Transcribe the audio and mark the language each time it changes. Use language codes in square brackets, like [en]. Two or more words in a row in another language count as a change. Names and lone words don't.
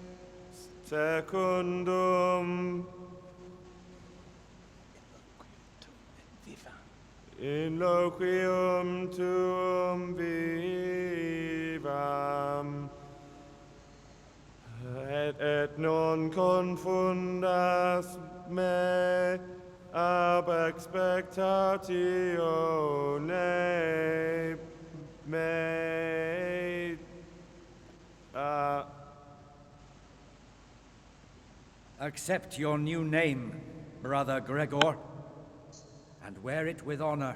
[la] secundum in loquium tuum vivam, et non confundas me ab expectatione mea. [en] Accept your new name, Brother Gregor, and wear it with honor.